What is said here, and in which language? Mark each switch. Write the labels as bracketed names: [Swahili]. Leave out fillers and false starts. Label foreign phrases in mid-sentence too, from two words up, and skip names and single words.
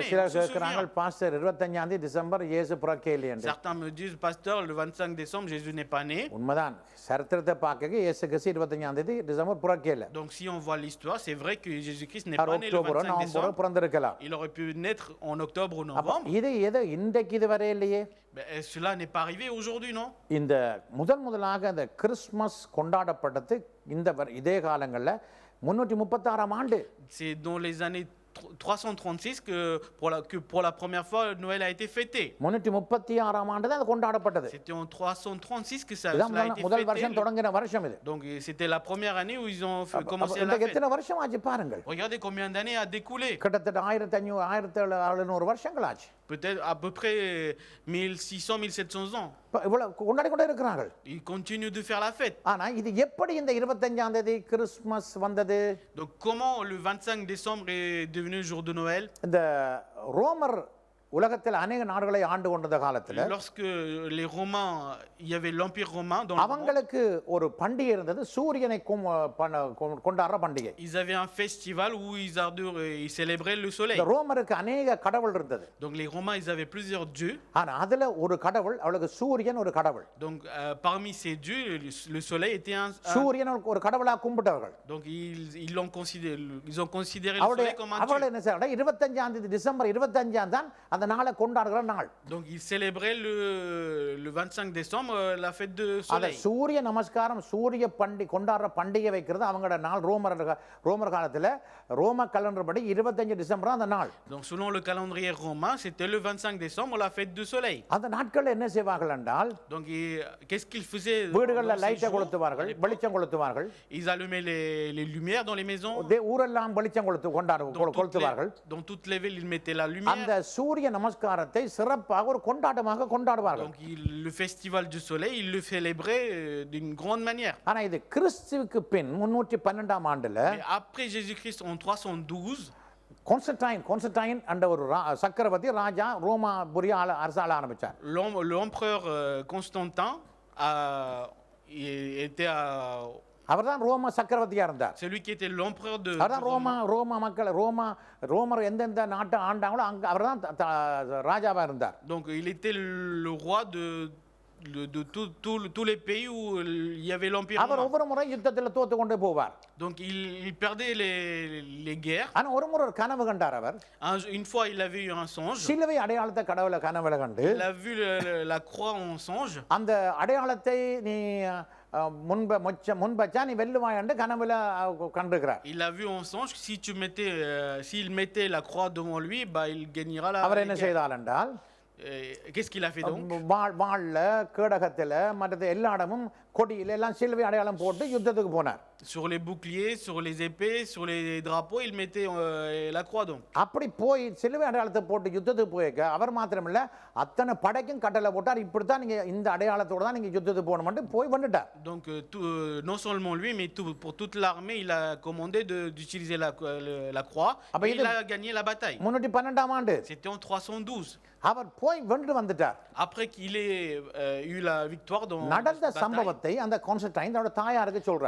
[Tamil] சிலர் கேட்கிறார்கள், பாஸ்டர் 25 டிசம்பர் இயேசு பிறக்கவில்லை என்று. [French] Certains me disent, pasteur, le 25 décembre, Jésus n'est pas né. [Tamil] உண்மைதான், சரித்திரத்தை பார்க்க இயேசு கிறிஸ்து 25 டிசம்பர் பிறக்கவில்லை. [French] Donc si on voit l'histoire, c'est vrai que Jésus-Christ n'est pas né le [Tamil] அக்டோபர் [French] 25 décembre. [Tamil] பிறந்திருக்கலாம். [French] Il aurait pu naître en octobre ou novembre. [Tamil] இது ஏதோ இன்றைக்கு இது வரை இல்லையே. [French] Mais cela n'est pas arrivé aujourd'hui, non? [Tamil] இந்த முதலாக இந்த கிறிஸ்மஸ் கொண்டாடப்பட்டது இதே காலங்களில் 336 ஆண்டு. [French] C'est dans les années 336 que pour la première fois Noël a été fêté. [Tamil] 336 ஆண்டு தான் அது கொண்டாடப்பட்டது. [French] C'était en 336 que ça a été [Tamil] முதல் [French] fêté. [Tamil] வருஷம் தொடங்கின வருஷம் இது. [French] Donc c'était la première année où ils ont commencé la fête. [Tamil] எத்தனை வருஷம் ஆச்சு பாருங்கள். [French] Regardez combien d'années a découlé. [Tamil] கிட்டத்தட்ட 1500 1700 வருஷங்கள் ஆச்சு. [French] Peut-être à peu près 1600 1700 ans. [Tamil] இவ்வளவு கொண்டாடி கொண்டே இருக்கிறார்கள். [French] Ils continuent de faire la fête. [Tamil] ஆனா இது எப்படி இந்த 25ஆம் தேதி கிறிஸ்மஸ் வந்தது? [French] Donc comment le 25 décembre est devenu jour de Noël? [Tamil] இந்த ரோமர் உலகத்தில் அநேக நாடுகளை ஆண்டு கொண்ட காலத்துல [French] lorsque les Romains, il y avait l'empire romain dans le monde. [Tamil] அவங்களுக்கு ஒரு பண்டிகை இருந்தது, சூரியனை கொண்டாடுற பண்டிகை. [French] Ils avaient un festival où ils célébraient le soleil. [Tamil] இந்த ரோமருக்கு அநேக கடவுள் இருந்தது. [French] Donc les Romains, ils avaient plusieurs dieux. [Tamil] ஆனா அதுல ஒரு கடவுள், அவளுக்கு சூரியன் ஒரு கடவுள். [French] Donc parmi ces dieux, le soleil était un [Tamil] சூரியன் ஒரு கடவுளா கும்பிட்டவர்கள். [French] Donc ils ont considéré le soleil comme un dieu. [Tamil] அவளை என்ன செய்யறாங்க, 25ஆம் தேதி டிசம்பர் 25ஆம் தான் அந்த நாளை கொண்டாடுகிற நாள். [French] Donc ils célébraient le 25 décembre la fête de soleil. [Tamil] சூரிய நமஸ்காரம், சூரிய கொண்டாடுற பண்டிகை வைக்கிறது அவங்களோட நாள். ரோமர் காலத்துல ரோம கலண்டர் படி 25 டிசம்பர் அந்த நாள். [French] Donc selon le calendrier romain, c'était le 25 décembre la fête du soleil. [Tamil] அந்த நாட்கள்ல என்ன செய்வார்கள் என்றால், [French] Donc qu'est-ce qu'ils faisaient? [Tamil] வீடுகள்ல லைட்டை கொளுத்துவார்கள், வெளிச்சம் கொளுத்துவார்கள். [French] Ils allumaient les lumières dans les maisons. [Tamil] ஊரெல்லாம் வெளிச்சம் கொளுத்துவார்கள். [French] Dans toutes les villes, ils mettaient la lumière. [Tamil] அந்த சூரிய நமஸ்காரத்தை சிறப்பாக ஒரு கொண்டாட்டமாக கொண்டாடுவார்கள். [French] Donc le festival du soleil, ils le célébraient d'une grande manière. [Tamil] ஆனா இது கிறிஸ்துவுக்கு பின் 312ஆம் ஆண்டுல [French] Mais après Jésus-Christ en 312, [Tamil] கான்ஸ்டன்டைன் என்ற ஒரு சக்கரவர்த்தி ராஜா ரோமாபுரி அரசாள ஆரம்பிச்சார். [French] l'empereur Constantin était [Tamil] அவர்தான் ரோம சக்கரவர்த்தியா இருந்தார். [French] celui qui était l'empereur de [Tamil] அவர்தான் ரோம மக்கள் ரோமர் எந்தெந்த நாட்டை ஆண்டாங்களோ அங்க அவர்தான் ராஜாவா இருந்தார். [French] Donc il était le roi tous les pays où il y avait l'Empire [Tamil] அவர் [French] romain. [Tamil] ஒவ்வொரு முறை யுத்தத்தில் தோத்து கொண்டே போவார். [French] Donc il perdait les guerres. [Tamil] ஆனா ஒரு முறை ஒரு கனவு கண்டார் அவர். [French] Une fois, il avait eu un songe. [Tamil] சிலுவை அடையாளத்தை கடவுளை கனவுல கண்டு [French] Il a vu la croix en songe. [Tamil] அந்த அடையாளத்தை நீ முன்பச்சா நீ வெல்லுவாய் என்று கனவுல கண்டிருக்கிறார். [French] Il a vu en songe que s'il mettait la croix devant lui, bah il gagnera la [Tamil] அவர் என்ன [French] guerre. [Tamil] செய்தார் என்றால் [French] Qu'est-ce qu'il a fait donc? [Tamil] வாள்ல கேடகத்துல மற்றது எல்லா இடமும் கொடியில எல்லாம் சிலுவை அடையாளம் போட்டு யுத்தத்துக்கு போனார். [French] Sur les boucliers, sur les épées, sur les drapeaux, il mettait la croix donc. [Tamil] அப்படி போய் சிலுவை அடையாளத்தை போட்டு யுத்தத்துக்கு போயிருக்க அவர் மாத்திரமில்ல அத்தனை படைக்கும் கட்டளை போட்டார், இப்படித்தான் நீங்க இந்த அடையாளத்தோட தான் நீங்க யுத்தத்துக்கு போகணும்னு போய் வந்துட்டார். [French] Donc non seulement lui, mais pour toute l'armée, il a commandé d'utiliser la croix. Et il a gagné la bataille. [Tamil] 312 ஆண்டு. [French] C'était en 312. [Tamil] அவர் போய் வென்று வந்துட்டார். [French] Après qu'il ait eu la victoire dans [Tamil] நடந்த [French] cette bataille. [Tamil] சம்பவத்தை அந்த கான்ஸ்டன்டைன் தன்னோட தாயாருக்கு சொல்றார்.